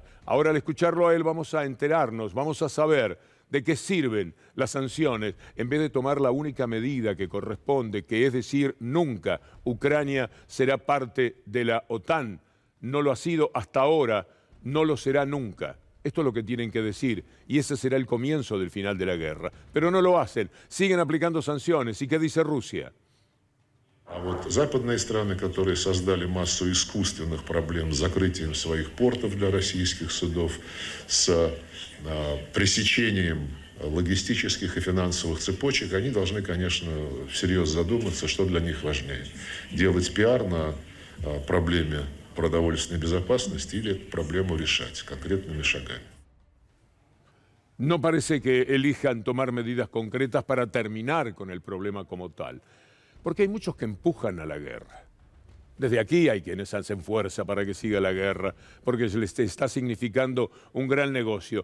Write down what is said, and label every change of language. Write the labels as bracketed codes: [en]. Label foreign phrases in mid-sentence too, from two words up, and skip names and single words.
[es] Ahora, al escucharlo a él, vamos a enterarnos, vamos a saber de qué sirven las sanciones, en vez de tomar la única medida que corresponde, que es decir, nunca Ucrania será parte de la OTAN. No lo ha sido hasta ahora, no lo será nunca. Esto es lo que tienen que decir, y ese será el comienzo del final de la guerra. Pero no lo hacen, siguen aplicando sanciones. ¿Y qué dice Rusia? [ru] А вот западные страны, которые создали массу искусственных проблем с закрытием своих портов для российских судов, с пресечением логистических и финансовых цепочек, они должны, конечно, всерьез задуматься, что для них важнее. Делать пиар на проблеме продовольственной безопасности или эту проблему решать конкретными шагами. [es] No parece que elijan tomar medidas concretas para terminar con el problema como tal. Porque hay muchos que empujan a la guerra. Desde aquí hay quienes hacen fuerza para que siga la guerra, porque se les está significando un gran negocio.